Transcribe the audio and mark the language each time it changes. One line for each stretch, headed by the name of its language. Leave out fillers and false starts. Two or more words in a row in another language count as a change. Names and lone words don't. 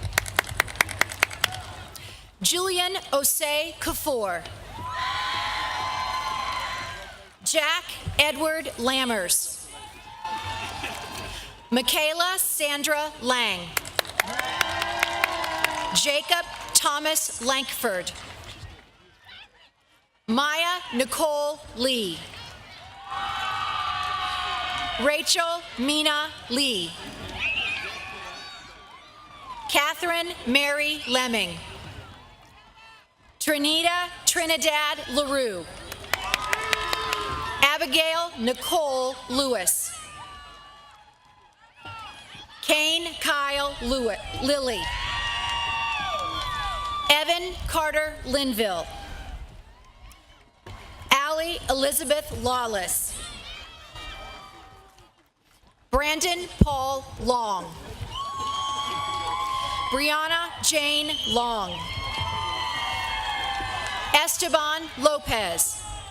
English: Julian Osei Kafour. Jack Edward Lammers. Michaela Sandra Lang. Jacob Thomas Lankford. Maya Nicole Lee. Rachel Mina Lee. Catherine Mary Lemming. Trinidad LaRue. Abigail Nicole Lewis. Kane Kyle Lilly. Evan Carter Linville. Allie Elizabeth Lawless. Brandon Paul Long. Brianna Jane Long. Esteban Lopez.